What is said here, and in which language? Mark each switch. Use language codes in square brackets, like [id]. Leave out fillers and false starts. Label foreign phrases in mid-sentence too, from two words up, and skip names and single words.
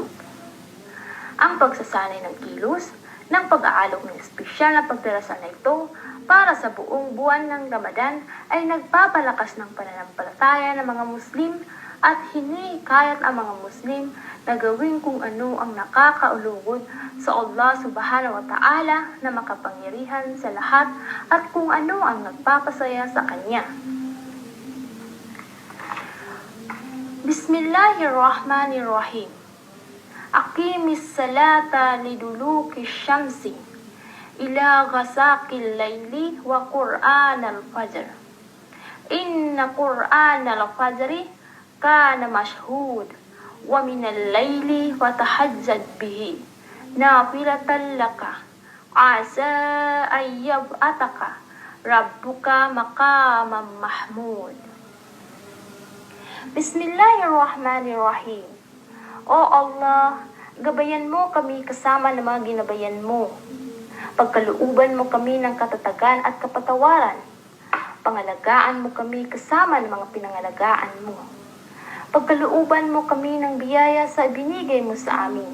[tl] Ang pagsasanay ng kilos ng pag-aalok ng espesyal na pagdarasal na ito para sa buong buwan ng Ramadan ay nagpapalakas ng pananampalataya ng mga Muslim at hinihikayat ang mga Muslim na gawin kung ano ang nakakaulugod sa Allah [ar] سبحانه وتعالى [tl] na makapangyarihan sa lahat at kung ano ang nagpapasaya sa Kanya. [ar] بسم الله الرحمن الرحيم. أقم الصلاة لدلوك الشمس إلى غسق الليل وقرآن الفجر. إن قرآن الفجر كان مشهودا ومن الليل فتهجد به نافلة لك عسى أن يبعثك ربك مقاما محمودا. بسم الله الرحمن الرحيم. [tl] O Allah, gabayan mo kami kasama ng mga ginabayan mo. Pagkalooban mo kami ng katatagan at kapatawaran. Pangalagaan mo kami kasama ng mga pinangalagaan mo. Pagkalooban mo kami ng biyaya sa ibinigay mo sa amin.